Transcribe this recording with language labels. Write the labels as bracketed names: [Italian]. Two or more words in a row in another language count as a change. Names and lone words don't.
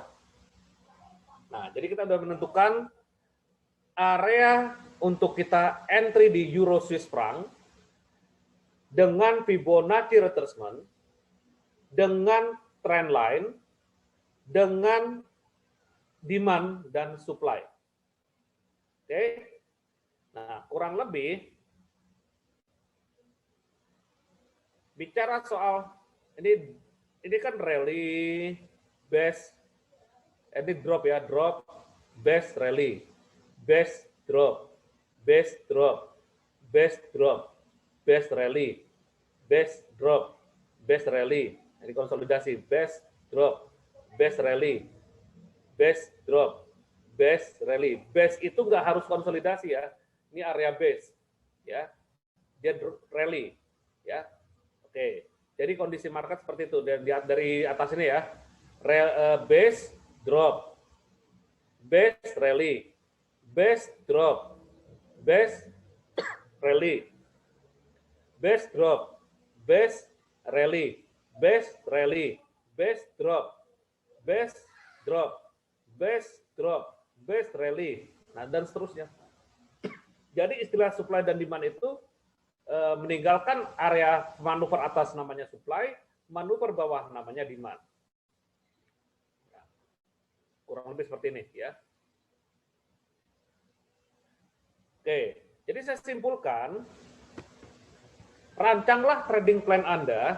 [Indonesian] Nah, jadi kita sudah menentukan area untuk kita entry di euro Swiss franc dengan [English] Fibonacci retracement, [Indonesian] dengan [English] trend line, [Indonesian] dengan demand dan supply. Oke. Nah, kurang lebih bicara soal ini kan [English] rally base, [Indonesian] ini drop ya, [English] drop, base rally, base drop, base drop, base drop, base rally, base drop, base rally. [Indonesian] Ini konsolidasi, [English] base drop, base rally, base drop, base rally. [Indonesian] Base itu nggak harus konsolidasi ya. Ini area base, ya. Dia rally, ya. Oke. Jadi kondisi market seperti itu. Dan dari atas ini ya, [English] base drop, base rally, base drop, base rally, base drop, base rally, base rally, base drop, base drop, base drop, base rally, [Indonesian] nah dan seterusnya. Jadi istilah supply dan demand itu meninggalkan area manuver atas namanya supply, manuver bawah namanya demand. Ya, kurang lebih seperti ini ya. Oke, jadi saya simpulkan, rancanglah [English] trading plan [Indonesian] Anda.